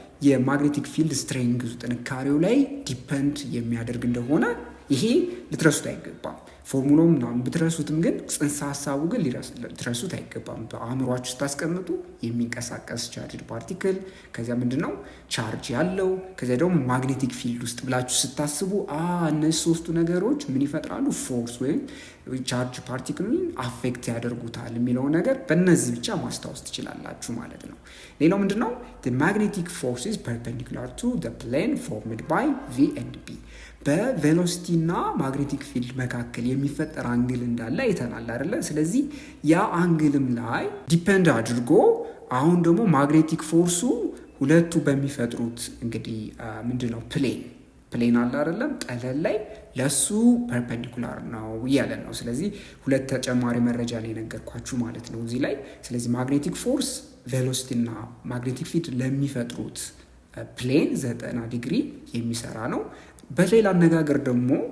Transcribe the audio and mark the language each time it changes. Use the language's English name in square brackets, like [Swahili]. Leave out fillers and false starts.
[Amharic] የማግኔቲክ ፊልድ ስትሬንግዙ ጥንካሬው ላይ ዲፐንድ የሚያደርግ እንደሆነ ይሄ ልትረሱት አይገባም። ፎርሙላው ምናምን ብትረሱትም ግን ጽንሰ ሀሳቡ ግን ልትረሱት አይገባም። በአእምሯችሁ ስታስቀምጡ የሚንቀሳቀስ ቻርጅድ ፓርቲክል ከዚያ ምንድነው ቻርጅ ያለው ከዚያ ደግሞ ማግኔቲክ ፊልድ ውስጥ ብላችሁ ስታስቡ እነዚህ ሶስቱ ነገሮች ምን ይፈጥራሉ? ፎርስ ወይም ቻርጅ ፓርቲክልን አፌክት ያደርጉታል የሚለው ነገር በእነዚህ ብቻ ማስታወስ ትችላላችሁ ማለት ነው። ሌላው ምንድነው? [English] the magnetic force is perpendicular to the plane formed by V and B። [Amharic] በቬሎሲቲ እና ማግኔቲክ ፊልድ መካከል የሚፈጠር አንግል እንዳለ አይተናል አይደለ? ስለዚህ ያ አንግልም ላይ ዲፔንድ አድርጎ አሁን ደግሞ ማግኔቲክ ፎርሱ ሁለቱ በሚፈጥሩት እንግዲህ ምንድነው ፕሌን አለ አይደለም? ጠለል ላይ ለሱ ፐርፔንዲኩላር ነው እያለን ነው። ስለዚህ ሁለት ተጨማሪ መረጃ ነው የነገርኳችሁ ማለት ነው እዚህ ላይ። ስለዚህ ማግኔቲክ ፎርስ ቬሎሲቲ እና ማግኔቲክ ፊልድ ለሚፈጥሩት ፕሌን 90 ዲግሪ የሚሰራ ነው። በሌላ አነጋገር ደግሞ